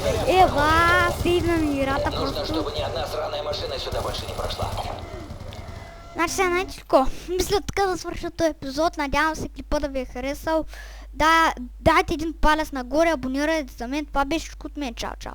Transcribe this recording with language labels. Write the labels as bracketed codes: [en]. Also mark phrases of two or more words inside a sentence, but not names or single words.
[bg] Ева, сейвна ми играта просто. [ru] Нужно, чтобы ни одна сраная машина сюда больше не прошла. [bg] Значи сега знаете какво? Мисля така да свърша този епизод. Надявам се клипа да ви е харесал. Да, дайте един палец нагоре, абонирайте за мен. Това беше всичко от мен. Чао, чао.